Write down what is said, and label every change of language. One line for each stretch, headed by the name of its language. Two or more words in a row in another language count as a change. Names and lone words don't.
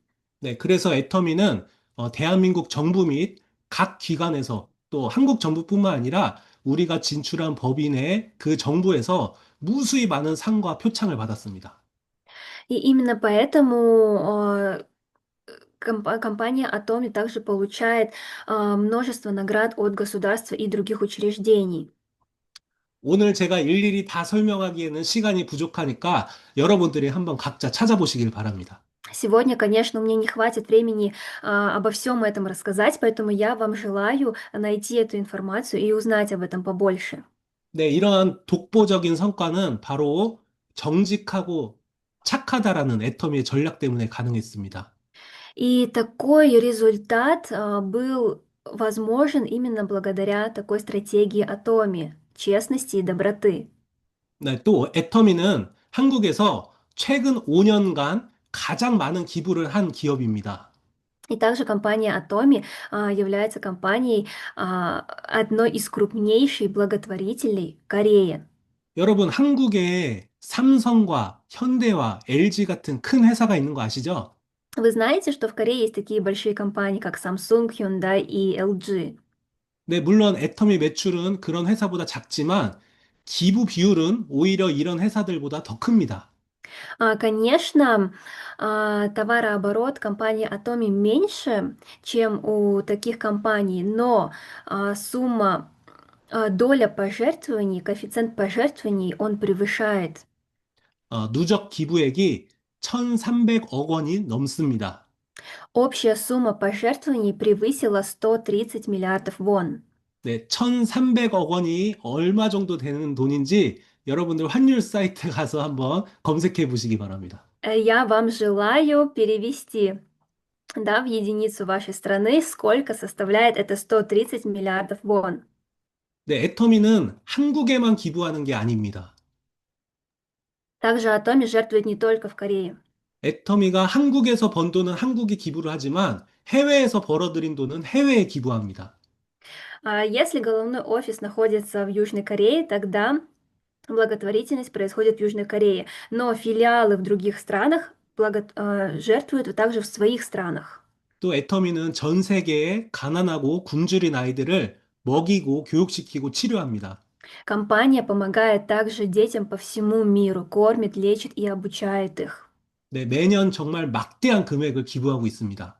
Korean: 네, 그래서 애터미는 대한민국 정부 및 각 기관에서 또 한국 정부뿐만 아니라 우리가 진출한 법인 내 그 정부에서 무수히 많은 상과 표창을 받았습니다.
Russian: И именно поэтому компания Atomi также получает множество наград от государства и других учреждений.
Korean: 오늘 제가 일일이 다 설명하기에는 시간이 부족하니까 여러분들이 한번 각자 찾아보시길 바랍니다.
Russian: Сегодня, конечно, у меня не хватит времени обо всем этом рассказать, поэтому я вам желаю найти эту информацию и узнать об этом побольше.
Korean: 네, 이러한 독보적인 성과는 바로 정직하고 착하다라는 애터미의 전략 때문에 가능했습니다.
Russian: И такой результат был возможен именно благодаря такой стратегии Атоми, честности и доброты.
Korean: 네, 또 애터미는 한국에서 최근 5년간 가장 많은 기부를 한 기업입니다.
Russian: И также компания Atomi является компанией одной из крупнейших благотворителей Кореи.
Korean: 여러분, 한국에 삼성과 현대와 LG 같은 큰 회사가 있는 거 아시죠?
Russian: Вы знаете, что в Корее есть такие большие компании, как Samsung, Hyundai и LG?
Korean: 네, 물론 애터미 매출은 그런 회사보다 작지만 기부 비율은 오히려 이런 회사들보다 더 큽니다.
Russian: Конечно, товарооборот компании Atomi меньше, чем у таких компаний, но доля пожертвований, коэффициент пожертвований, он превышает.
Korean: 누적 기부액이 1,300억 원이 넘습니다.
Russian: Общая сумма пожертвований превысила 130 миллиардов вон.
Korean: 네, 1,300억 원이 얼마 정도 되는 돈인지 여러분들 환율 사이트 가서 한번 검색해 보시기 바랍니다.
Russian: Я вам желаю перевести Да, в единицу вашей страны сколько составляет это 130 миллиардов вон.
Korean: 네, 애터미는 한국에만 기부하는 게 아닙니다.
Russian: Также Атоми жертвует не только в Корее.
Korean: 애터미가 한국에서 번 돈은 한국에 기부를 하지만 해외에서 벌어들인 돈은 해외에 기부합니다.
Russian: А если головной офис находится в Южной Корее, тогда благотворительность происходит в Южной Корее, но филиалы в других странах жертвуют также в своих странах.
Korean: 또 애터미는 전 세계의 가난하고 굶주린 아이들을 먹이고 교육시키고 치료합니다.
Russian: Компания помогает также детям по всему миру, кормит, лечит и обучает их.
Korean: 네, 매년 정말 막대한 금액을 기부하고 있습니다.